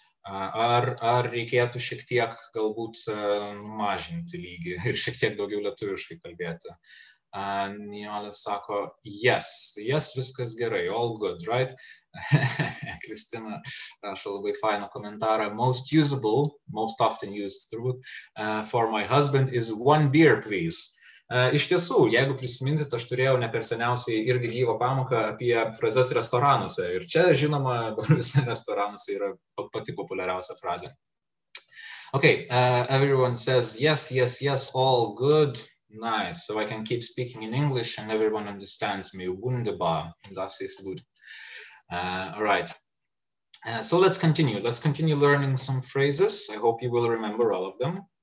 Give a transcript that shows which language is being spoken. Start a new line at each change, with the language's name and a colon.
Lithuanian: Ar reikėtų šiek tiek galbūt mažinti lygį ir šiek tiek daugiau lietuviškai kalbėti? Nijolė sako,
English: yes,
Lithuanian: viskas gerai,
English: all good, right?
Lithuanian: Kristina rašo labai fainą komentarą.
English: Most usable, most often used
Lithuanian: turbūt,
English: for my husband is one beer, please.
Lithuanian: Iš tiesų, jeigu prisiminsit, aš turėjau ne per seniausiai irgi gyvą pamoką apie frazes restoranuose. Ir čia, žinoma, visi restoranuose yra pati populiariausia frazė.
English: Okay, everyone says yes, all good. Nice. So I can keep speaking in English and everyone understands me.
German: Wunderbar. Das ist gut.
English: All right. So let's continue. Let's continue learning some phrases. I hope you will remember all of them.